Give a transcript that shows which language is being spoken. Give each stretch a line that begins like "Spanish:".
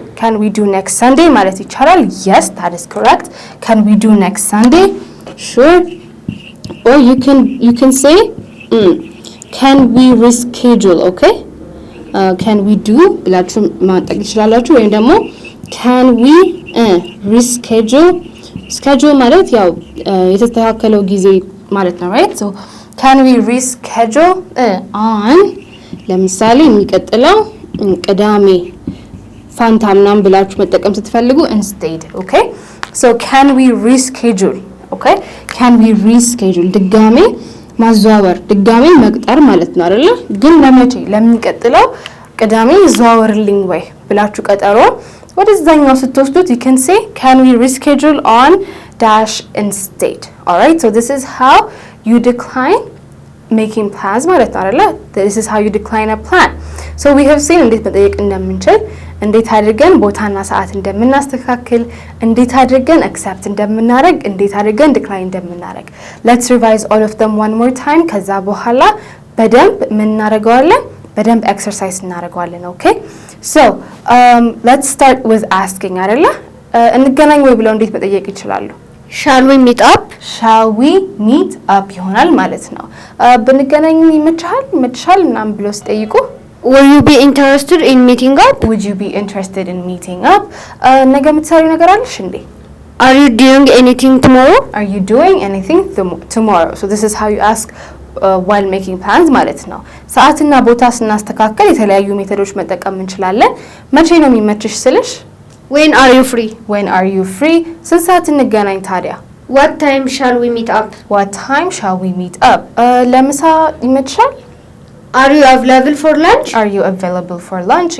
English: Can we do next Sunday
Amharic: ማለት ይቻላል?
English: Yes, that is correct. Can we do next Sunday? Sure. Or you can say can we reschedule? Okay, can we do
Amharic: ብላችሁ ማጠቅ ይችላላችሁ። ወይም ደግሞ
English: can we reschedule?
Amharic: schedule ማለት ያው የተስተካከለው ጊዜ ማለት ነው, right?
English: so can we reschedule on
Amharic: ለምሳሌ የሚቀጥለው ቅዳሜ ፋንታ ምናምን ብላችሁ መጠቀም ስትፈልጉ
English: instead. Okay, so can we reschedule? Okay, can we reschedule
Amharic: ድጋሜ ማዘዋወር ድጋሜ መቅጠር ማለት ነው አይደለ? ግን ለመቼ ለሚቀጥለው ቅዳሜ ይዘዋወርልኝ ወይ ብላችሁ ቀጠሮ ወደዛኛው ስትወስዱት
English: you can say can we reschedule on dash instead. Alright, so this is how you decline making plans
Amharic: ማለት ነው አይደለ?
English: This is how you decline a plan. So we have seen
Amharic: እንዴት መጠየቅ እንደምንችል፣ እንዴት አድርገን ቦታና ሰዓት እንደምናስተካክል፣ እንዴት አድርገን accept እንደምናደርግ፣ እንዴት አድርገን decline እንደምናደርግ.
English: Let's revise all of them one more time.
Amharic: ከዛ በኋላ በደንብ ምን እናደርገዋለን? በደንብ ኤክሰርሳይዝ እናደርገዋለን።
English: ኦኬ ሶ let's start with asking
Amharic: አይደለ? እንገናኝ ወይ ብለው እንዴት መጠየቅ ይችላሉ?
English: shall we meet up? shall we meet up
Amharic: ይሆናል ማለት ነው። ብንገናኝ ይመችሃል ምናምን ብለው ሲጠይቁ
English: will you be interested in meeting up? would you be interested in meeting up?
Amharic: ነገ የምትሰሪው ነገር አለሽ እንዴ?
English: are you doing anything tomorrow? are you doing anything tomorrow? so this is how you ask while making plans
Amharic: ማለት ነው። ሰዓትና ቦታ ስናስተካከል የተለያዩ ሜቶዶች መጠቀም እንችላለን። መቼ ነው የሚመችሽ ስልሽ
English: when are you free? when are you free?
Amharic: ስንት ሰዓት እንገናኝ ታዲያ?
English: what time shall we meet up? what time shall we meet up?
Amharic: ለምሳ ይመችሻል?
English: are you available for lunch? are you available for lunch?